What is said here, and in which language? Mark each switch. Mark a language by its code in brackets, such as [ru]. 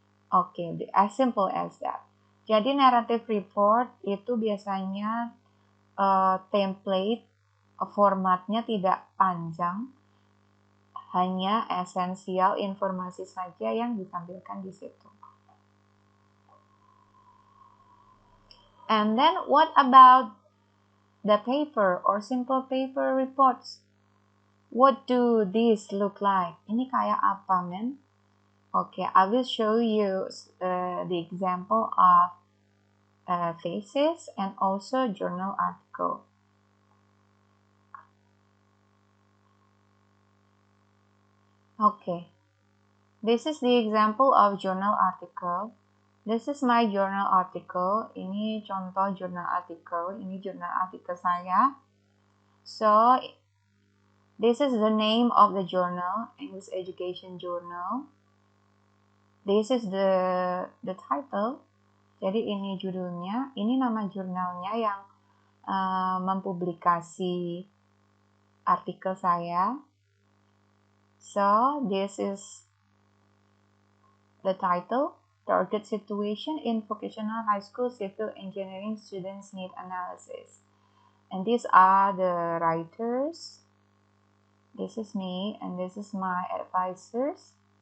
[id] Oke, [en] as simple as that. [id] Jadi narrative report itu biasanya template formatnya tidak panjang, hanya esensial informasi saja yang ditampilkan di situ. [en] And then what about the paper or simple paper reports? What do these look like? [id] Ini kayak apa, men? [en] Okay, I will show you the example of thesis and also journal article. Okay, this is the example of journal article. This is my journal article. [id] Ini contoh journal article. Ini jurnal artikel saya. [en] So, this is the name of the journal, English Education Journal. This is the title. [id] Jadi ini judulnya, ini nama jurnalnya yang mempublikasi artikel saya. [en] So, this is the title, Target Situation in Vocational High School Civil Engineering Students Need Analysis. And these are the writers. This is me, and this is my advisors.